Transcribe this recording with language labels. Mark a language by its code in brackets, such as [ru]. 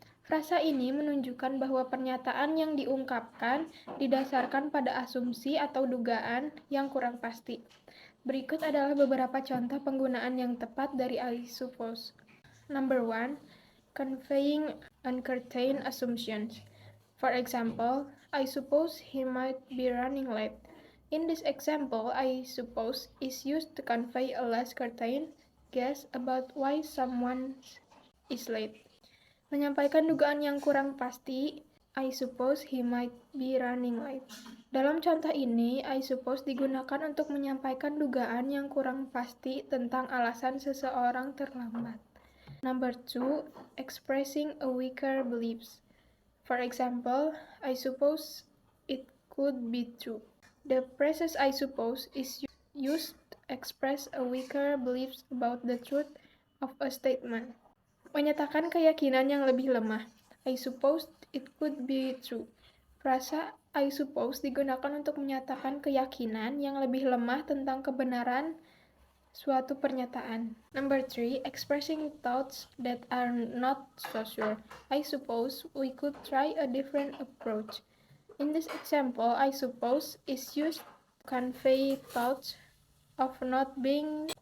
[id] Frasa ini menunjukkan bahwa pernyataan yang diungkapkan didasarkan pada asumsi atau dugaan yang kurang pasti. Berikut adalah beberapa contoh penggunaan yang tepat dari I suppose. [en] Number 1, conveying uncertain assumptions. For example, I suppose he might be running late. In this example, I suppose is used to convey a less certain guess about why someone is late. [id] Menyampaikan dugaan yang kurang pasti, [en] I suppose he might be running late. [id] Dalam contoh ini, I suppose digunakan untuk menyampaikan dugaan yang kurang pasti tentang alasan seseorang terlambat. [en] Number 2, expressing a weaker beliefs. For example, I suppose it could be true. The phrase I suppose is used to express a weaker beliefs about the truth of a statement. [id] Menyatakan keyakinan yang lebih lemah. [en] I suppose it could be true. [id] Frasa I suppose digunakan untuk menyatakan keyakinan yang lebih lemah tentang kebenaran suatu pernyataan. [en] Number 3, expressing thoughts that are not so sure. I suppose we could try a different approach. In this example, I suppose is used to convey thoughts of not being